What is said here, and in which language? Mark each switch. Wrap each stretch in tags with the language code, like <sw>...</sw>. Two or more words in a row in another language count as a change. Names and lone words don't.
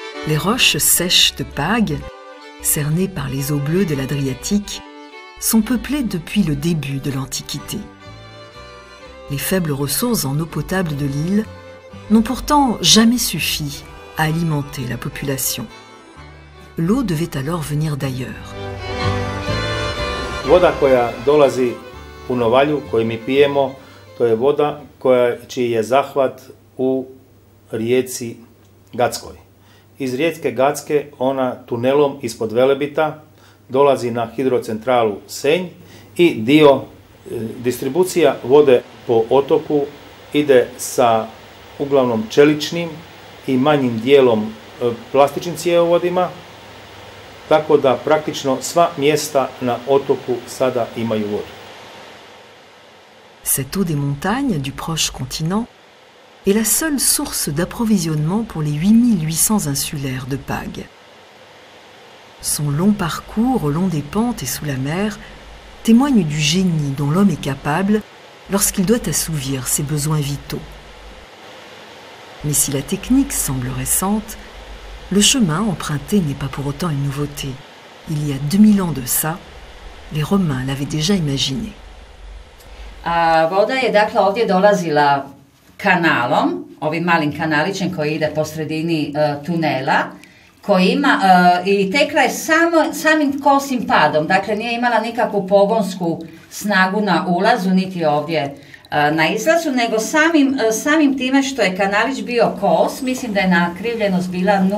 <fr>Les roches sèches de Pag, cernées par les eaux bleues de l'Adriatique, sont peuplées depuis le début de l'Antiquité. Les faibles ressources en eau potable de l'île n'ont pourtant jamais suffi à alimenter la population. L'eau devait alors venir d'ailleurs.</fr> <hr>Voda koja dolazi u Novalju, koju mi pijemo, to je voda čiji je zahvat u rijeci Gackoj. Iz rijeke Gacke ona tunelom ispod Velebita dolazi na hidrocentralu Senj i dio distribucija vode po otoku ide sa uglavnom čeličnim i manjim dijelom plastičnim cjevovodima, tako da praktično sva mjesta na otoku sada imaju vodu.</hr> <fr>Cette eau des montagnes du proche continent est la seule source d'approvisionnement pour les 8800 insulaires de Pag. Son long parcours au long des pentes et sous la mer témoigne du génie dont l'homme est capable lorsqu'il doit assouvir ses besoins vitaux. Mais si la technique semble récente, le chemin emprunté n'est pas pour autant une nouveauté. Il y a 2000 ans de ça, les Romains l'avaient déjà imaginé.</fr> <hr>Voda je dakle ovdje dolazila kanalom, ovim malim kanalićem koji ide po sredini tunela, koji ima i tekla je samim kosim padom, dakle nije imala nikakvu pogonsku snagu na ulazu niti ovdje na izlazu, nego samim time što je kanalić bio kos, mislim da je nakrivljenost bila</hr>